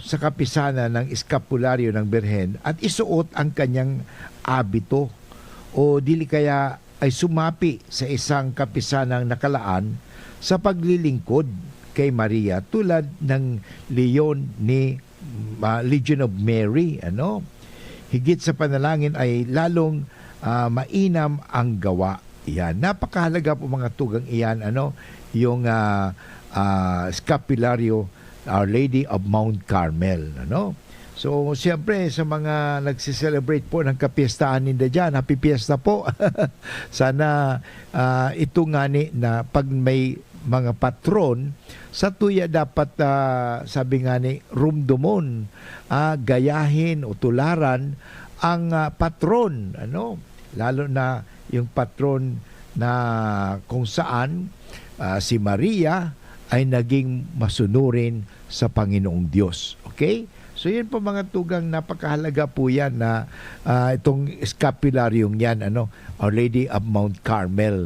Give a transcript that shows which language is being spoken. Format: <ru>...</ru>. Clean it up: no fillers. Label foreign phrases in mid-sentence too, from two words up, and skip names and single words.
<tl>sa kapisanan ng eskapularyo ng Birhen at isuot ang kanyang abito o dili kaya ay sumapi sa isang kapisanang nakalaan sa paglilingkod kay Maria tulad ng Leon ni Legion of Mary, Higit sa panalangin ay lalong mainam ang gawa. Yan. Napakahalaga po mga tugang iyan, yung scapularyo Our Lady of Mount Carmel, So, siyempre, sa mga nagsiselebrate po ng kapiestahan ninda dyan, happy fiesta po. Sana ito nga na pag may mga patron, sa tuya dapat, sabi nga ni, rumdumon, gayahin o tularan ang patron, lalo na yung patron na kung saan si Maria ay naging masunurin sa Panginoong Diyos. Okay? So yun po mga tugang, napakahalaga po yan na itong scapularyong yan, Our Lady of Mount Carmel.</tl>